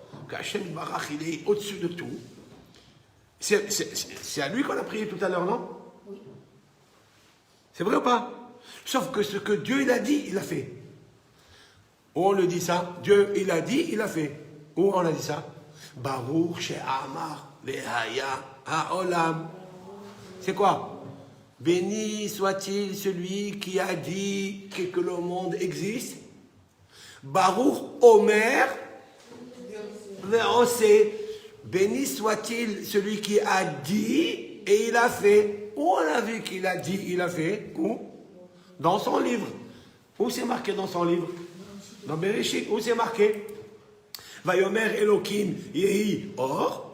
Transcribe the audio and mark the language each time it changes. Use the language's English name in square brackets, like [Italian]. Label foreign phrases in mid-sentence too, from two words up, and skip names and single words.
[French] Qu' [Hebrew] השם ברוך [French] il est au-dessus de tout. C'est à lui qu'on a prié tout à l'heure, non? Oui. C'est vrai ou pas? Sauf que ce que Dieu il a dit, il a fait. Où on le dit ça? Dieu il a dit, il a fait. Où on a dit ça? [Hebrew] ברוך שאמר והיה העולם. [French] C'est quoi? Béni soit-il celui qui a dit que le monde existe. [Hebrew] ברוך אומר ועושה. [French] Béni soit-il celui qui a dit et il a fait. Où on a vu qu'il a dit, il a fait? Où? Dans son livre. Où c'est marqué dans son livre? Dans Bereshit. Où c'est marqué? [Hebrew] ויאמר אלהים יהי אור.